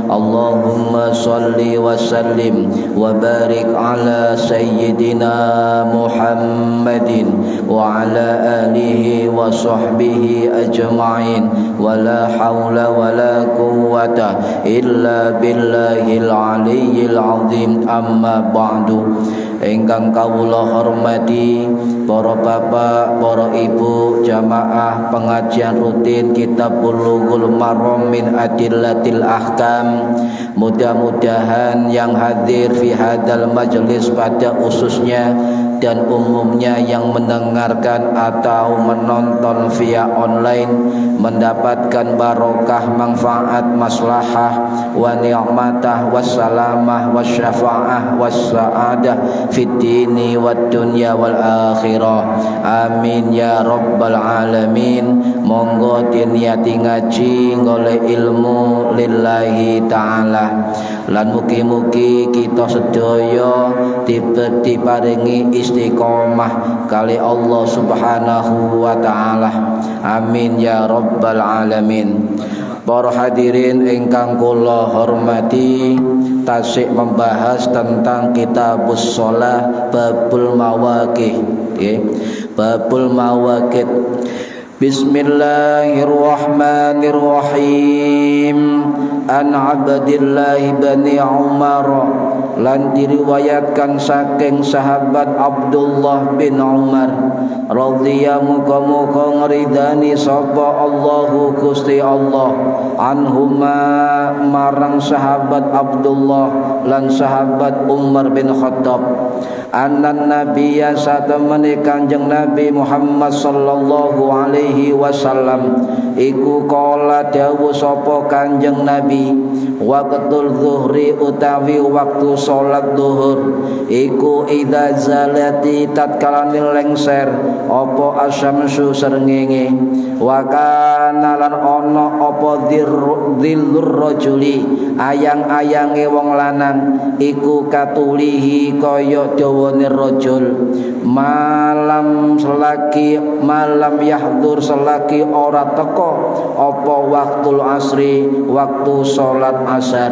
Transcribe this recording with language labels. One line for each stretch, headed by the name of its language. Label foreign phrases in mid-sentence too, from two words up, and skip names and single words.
Arabic: اللهم صل وسلم وبارك على سيدنا محمد وعلى آله وصحبه أجمعين. ولا حول ولا قوة إلا بالله العلي العظيم. أما بعد.
Javanese: Ingkang kawula hormati para bapak, para ibu, jamaah pengajian rutin Kitab Bulughul Maram min Adillatil Ahkam.
Indonesian: Mudah-mudahan yang hadir
Arabic: في هذا المجلس
Indonesian: pada khususnya dan umumnya yang mendengarkan atau menonton via online mendapatkan barokah, manfaat,
Arabic: مصلحة ونعمة والسلامة والشفاعة والسعادة في الدين والدنيا والآخرة. آمين يا رب العالمين.
Javanese: Monggo diniati ngaji golek ilmu
Arabic: لله تعالى.
Javanese: Lan mugi-mugi kita sedaya diparingi istiqomah kali Allah
Arabic: سبحانه وتعالى. آمين يا رب العالمين.
Javanese: Para hadirin ingkang kula hormati, tasik
Indonesian: membahas tentang
Arabic: كتاب الصلاة باب المواقيح. باب المواقيت. بسم الله الرحمن الرحيم. عن عبد الله بن عمر,
Javanese: lan diriwayatkan saking sahabat Abdullah bin Umar radhiyallahu muga-muga ngridani sapa Allahu Gusti Allah anhuma marang sahabat Abdullah lan sahabat Umar bin Khattab.
Arabic: أنّ النبيّ
Javanese: satamani Kanjeng Nabi Muhammad
Arabic: صلى الله عليه وسلم
Javanese: iku qala dawuh sapa Kanjeng Nabi,
Arabic: وقت الظهر
Javanese: utawi waktu salat zuhur iku idza zalati tatkala lengser apa asyamsu srengenge, wa kana lan ana apa
Arabic: ظل الرجل
Javanese: ayang-ayange wong lanang iku katulihi kaya dawane rajul malam yahdur selagi ora teka apa
Arabic: وقت العصر
Javanese: waktu salat asar.